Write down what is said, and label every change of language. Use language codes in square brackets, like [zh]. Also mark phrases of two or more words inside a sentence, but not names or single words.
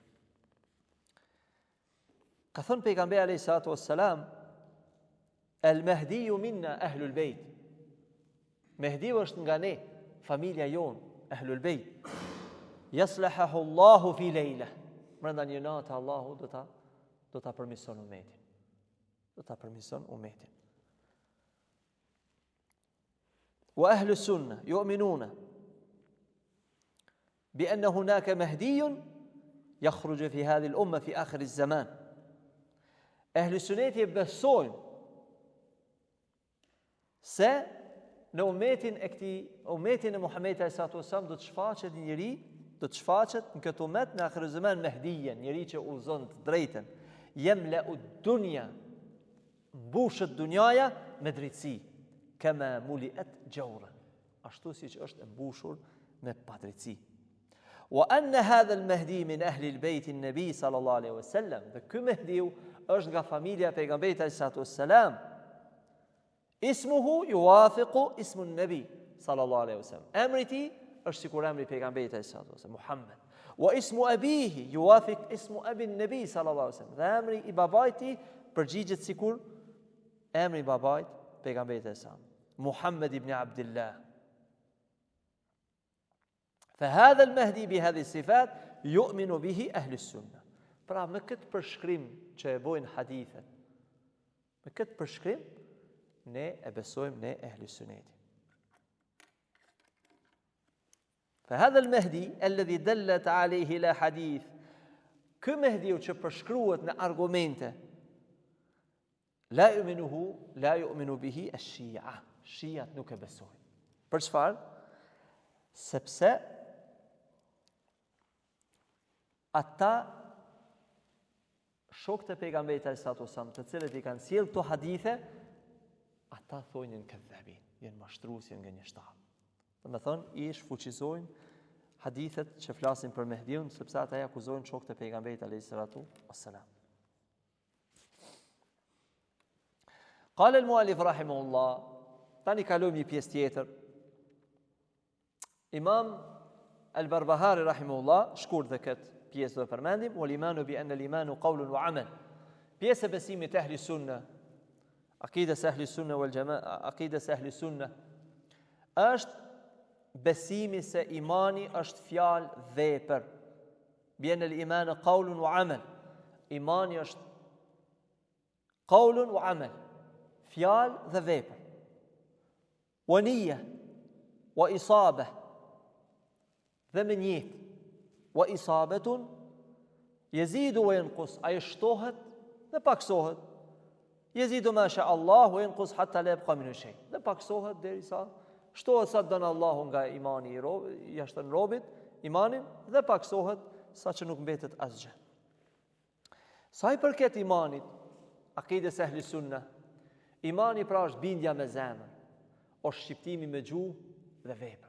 [sq] Ka thënë pejgamberi [ar] عليه الصلاة والسلام, [sq] El-Mehdiu [ar] منا أهل البيت. [sq] Mehdiu është nga ne, familja jonë, [ar] أهل البيت. يصلحه الله في ليلة. [sq] Brenda një natë Allahu do ta përmirëson umetin. Do ta përmirëson umetin. [ar] وأهل السنة يؤمنون بأن هناك مهديا يخرج في هذه الأمة في آخر الزمان. [sq] Ahlu sunneti besojnë se në umetin e Muhamedit [ar] صلى الله عليه وسلم [sq] do të shfaqet një njeri, do të shfaqet në këtë umet në [ar] آخر الزمان [sq] Mehdijen, njeri që udhëzon të drejtën, [ar] يملأ الدنيا, [sq] mbushet dunjaja me drejtësi, [ar] كما ملئت جورا, [sq] ashtu siç është e mbushur me padrejtësi. [ar] وأن هذا المهدي من أهل البيت النبي صلى الله عليه وسلم, [sq] dhe ky Mehdiu është nga familja e pejgamberit [ar] صلى الله عليه وسلم. اسمه يوافق اسم النبي صلى الله عليه وسلم. [sq] Emri i tij është sikur emri i pejgamberit [ar] صلى الله عليه وسلم, [sq] Muhammad. [ar] واسم أبيه يوافق اسم أبي النبي صلى الله عليه وسلم. [sq] Dhe emri i babait i përgjigjet sikur emri i babait pejgamberit [ar] صلى الله عليه وسلم, [sq] Muhammad ibn Abdullah. [ar] فهذا المهدي بهذه الصفات يؤمن به أهل السنة. [sq] Pra me këtë përshkrim që e bojnë hadithet, me këtë përshkrim ne e besojmë ne ehli sunneti. [ar] فهذا المهدي الذي دلت عليه لا حديث. [sq] Ky Mehdiu që përshkruhet në argumente, [ar] لا يؤمن به الشيعة. [sq] Shiat nuk e besojnë. Për çfarë? Sepse ata shokët e pejgamberit [ar] صلى الله عليه وسلم, [sq] të cilët i kanë sjellë këto hadithe, ata thonin këdhabin, janë mashtrues, janë gënjeshtar. Domethënë i shfuqizojnë hadithet që flasin për Mehdiun, sepse ata i akuzojnë shokët e pejgamberit [ar] صلى الله عليه وسلم. قال المؤلف رحمه الله, [sq] tani kalojmë një pjesë tjetër. Imam al-Barbahari rahimahullah shkurt dhe këtë pjesë do përmendim, [ar] والإيمان بأن الإيمان قول وعمل. [sq] Pjesë e besimit [ar] أهل السنة, [sq] akides [ar] أهل السنة والجماعة, [sq] akides [ar] أهل السنة [sq] është besimi se imani është fjalë dhe vepër. [ar] بأن الإيمان قول وعمل. [sq] Imani është [ar] قول وعمل, [sq] fjalë dhe vepër. [ar] ونية وإصابة, dhe me njetë, وإصابة، يزيد وينقص, [sq] ajo shtohet dhe paksohet. [ar] يزيد ما شاء الله وينقص حتى لا يبقى منه شيء. [sq] Dhe paksohet derisa shtohet sa don Allahu nga imani i jashtë robit, imanin, dhe paksohet sa që nuk mbetet asgjë. Sa i përket imanit, akides [ar] أهل السنة, [sq] Imani pra është bindja me zemër, është shqiptimi me gjuhë dhe vepra.